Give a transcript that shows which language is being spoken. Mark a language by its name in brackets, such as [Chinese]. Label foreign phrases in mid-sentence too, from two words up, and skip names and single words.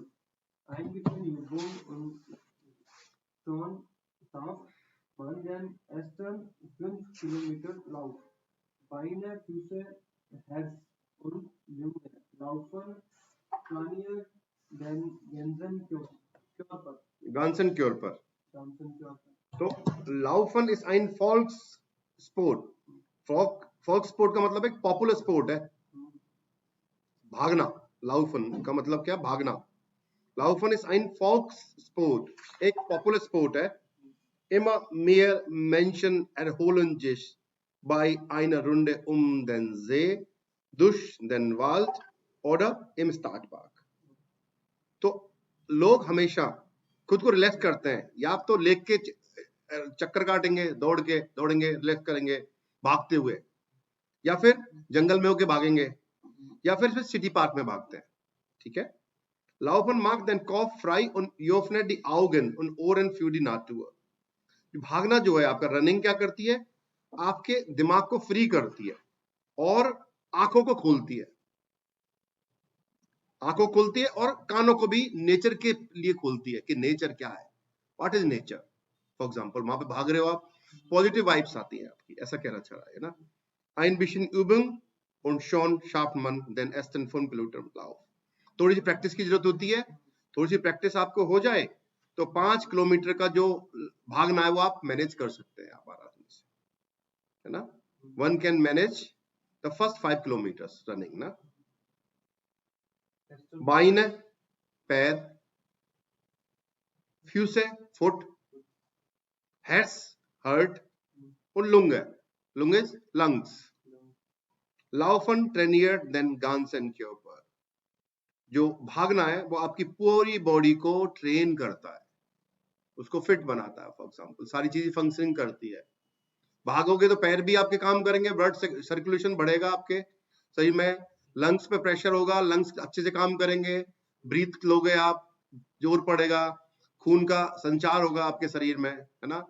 [German] Ein bisschen Übung und schon schafft man den ersten 5 Kilometer Lauf. Beine, Füße, Herz und Lunge laufen trainiert den ganzen Körper. ganzen Körper। तो Laufen ist ein Volkssport। [Hindi] Volkssport का मतलब एक [English] popular sport [Hindi] है, भागना। लाउफन का मतलब क्या? भागना। [German] Laufen ist ein Volkssport, [Hindi] एक [English] popular sport [Hindi] है। [German] Immer mehr Menschen erholen sich bei einer Runde den See, durch den Wald oder im Stadtpark। [Hindi] तो लोग हमेशा खुद को रिलैक्स करते हैं, या आप तो लेक के चक्कर काटेंगे, दौड़ेंगे, रिलैक्स करेंगे भागते हुए, या फिर जंगल में होके भागेंगे, या फिर [English] city park [Hindi] में भागते हैं। ठीक है। [German] Laufen macht den Kopf frei und öffnet die Augen und Ohren für die Natur। [Hindi] भागना जो है आपका, रनिंग क्या करती है? आपके दिमाग को फ्री करती है और आंखों को खोलती है, आंखों खोलती है, और कानों को भी नेचर के लिए खोलती है कि नेचर क्या है, [English] what is nature. for example, [Hindi] वहां पे भाग रहे हो आप, [English] positive vibes [Hindi] आती हैं आपकी, ऐसा कहना चाह रहा है ना। [German] Ein bisschen Übung und schon schafft man den ersten 5 Kilometer Lauf। [Hindi] थोड़ी सी प्रैक्टिस की जरूरत होती है, थोड़ी सी प्रैक्टिस आपको हो जाए तो 5 किलोमीटर का जो भागना है वो आप मैनेज कर सकते हैं, आप आराम से, है ना। [English] One can manage the first 5 kilometers running ना। [German] Beine, पैर, Füße, फुट, Herz, हार्ट, और Lunge [English] is lungs। [German] Laufen trainiert den ganzen Körper। [Hindi] जो भागना है वो आपकी पूरी बॉडी को ट्रेन करता है, उसको फिट बनाता है। [English] for example, [Hindi] सारी चीजें फंक्शनिंग करती है। भागोगे तो पैर भी आपके काम करेंगे, [English] blood circulation [Hindi] बढ़ेगा आपके शरीर में, लंग्स पे प्रेशर होगा, लंग्स अच्छे से काम करेंगे, ब्रीथ लोगे आप, जोर पड़ेगा, खून का संचार होगा आपके शरीर में, है ना।